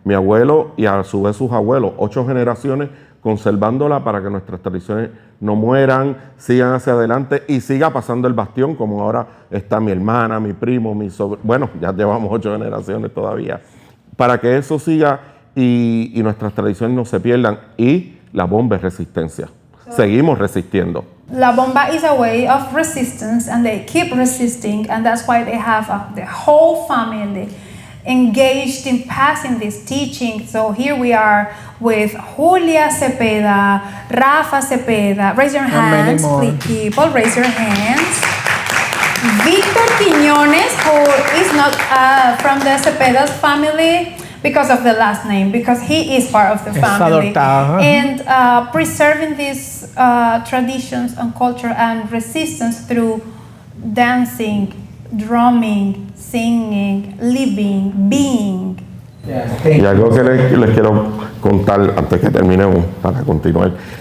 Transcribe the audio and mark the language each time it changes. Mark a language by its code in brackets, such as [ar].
[es] Mi abuelo y a su vez sus abuelos, 8 generaciones conservándola para que nuestras tradiciones no mueran, sigan hacia adelante y siga pasando el bastión, como ahora está mi hermana, mi primo, mi sobrino. Bueno, ya llevamos 8 generaciones todavía. Para que eso siga y nuestras tradiciones no se pierdan. Y la bomba es resistencia. Seguimos resistiendo. [en] La bomba is a way of resistance, and they keep resisting, and that's why they have the whole family engaged in passing this teaching. So here we are with Julia Cepeda, Rafa Cepeda. Raise your hands, please, people. Raise your hands. Victor Quiñones, who is not from the Cepeda's family because of the last name, because he is part of the family. And preserving these traditions and culture and resistance through dancing, drumming, singing, living, being. [es] Y algo que les quiero contar antes que terminemos, para continuar.